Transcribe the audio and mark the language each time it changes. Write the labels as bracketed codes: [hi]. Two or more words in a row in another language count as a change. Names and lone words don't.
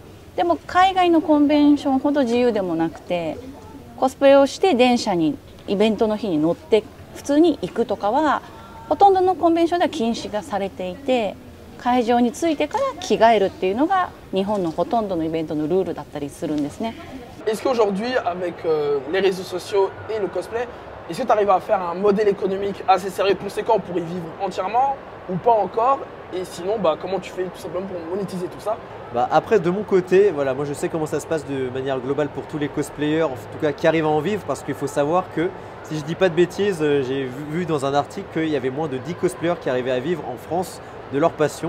[ja] でも海外のコンベンションほど自由でもなくて、コスプレをして電車にイベントの日に乗って普通に行くとかはほとんどのコンベンションでは禁止がされていて、会場に着いてから着替えるっていうのが日本のほとんどのイベントのルールだったりするんですね。 [fr] Est-ce qu'aujourd'hui, avec les réseaux sociaux et le cosplay, est-ce que tu arrives à faire un modèle économique assez sérieux, conséquent pour y vivre entièrement ou pas encore? Et sinon, comment tu fais tout simplement pour monétiser tout ça? Après, de mon côté, voilà, moi je sais comment ça se passe de manière globale pour tous les cosplayers, en tout cas qui arrivent à en vivre, parce qu'il faut savoir que, si je dis pas de bêtises, j'ai vu dans un article qu'il y avait moins de 10 cosplayers qui arrivaient à vivre en France de leur passion.